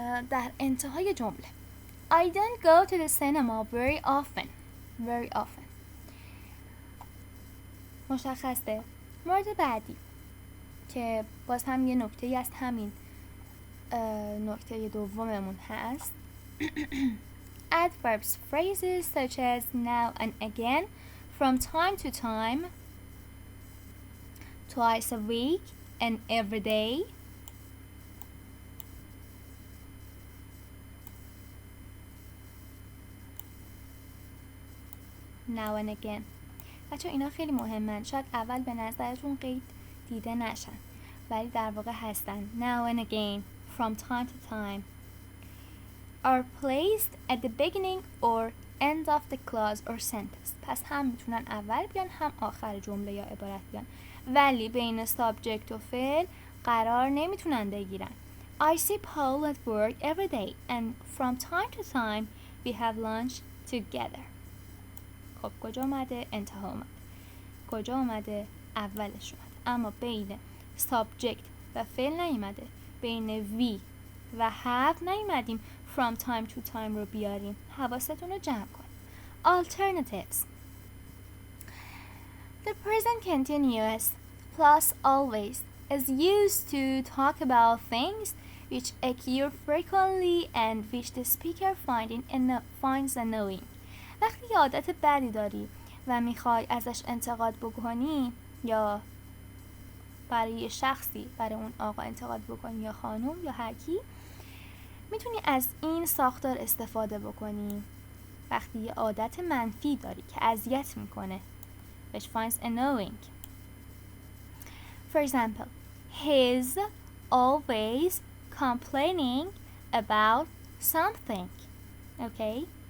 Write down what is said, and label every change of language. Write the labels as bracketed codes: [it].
[fa] در انتهای جمله [en] I don't go to the cinema very often. Very often. [fa] مشخصه. مورد بعدی که باز هم یه نکته از همین نکته دوممون هست. [en] Adverbs, phrases such as now and again, from time to time, twice a week, and every day. Now and again. [fa] بچه اینا خیلی مهمن. شاید اول به نظرتون قید دیده نشن ولی در واقع هستن. [en] Now and again, from time to time, are placed at the beginning or end of the clause or sentence. [fa] پس هم میتونن اول بیان هم آخر جمله یا عبارت بیان ولی بین subject و فعل قرار نمیتونن بگیرن. [en] I see Paul at work every day and from time to time we have lunch together. [fa] خب کجا اومده؟ انتها اومده. کجا اومده؟ اولش اومده. اما بین subject و فعل نیومده. بین we و have نیومدیم from time to time رو بیاریم. حواستون رو جمع کن. Alternatives. [en] The present continuous plus always is used to talk about things which occur frequently and which the speaker finds annoying. [fa] وقتی یه عادت بدی داری و میخوای ازش انتقاد بکنی یا برای یه شخصی برای اون آقا انتقاد بکنی یا خانم یا هر کی میتونی از این ساختار استفاده بکنی. وقتی یه عادت منفی داری که اذیت میکنه [en] which finds annoying. For example, he's always complaining about something. Okay?